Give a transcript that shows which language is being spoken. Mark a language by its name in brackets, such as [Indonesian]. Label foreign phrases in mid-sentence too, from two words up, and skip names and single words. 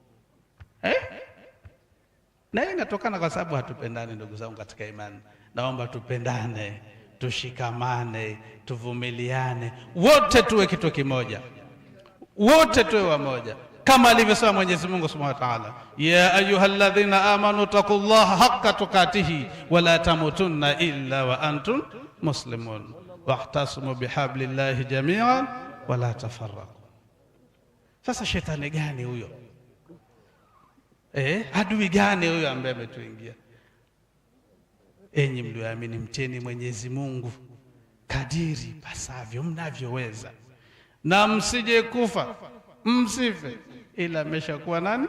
[Swahili] Na hii inatokana kwa sababu hatupendani. Ndugu zangu katika imani, naomba tupendane, tushikamane, tuvumiliane, wote tuwe kitu kimoja, wote tuwe wamoja, kama alivyosema Mwenyezi Mungu [Arabic] سبحانه وتعالى، يا أيها الذين آمنوا اتقوا الله حق تقاته ولا تموتن إلا وأنتم مسلمون واعتصموا بحبل الله جميعا ولا تفرقوا. [Swahili] Sasa shetani gani huyo? Adui gani huyo ambaye ametuingia? Enyi mlioamini, mcheni Mwenyezi Mungu kadiri pasavyo mnavyoweza, na msije kufa, msife ila mmeshakuwa nani?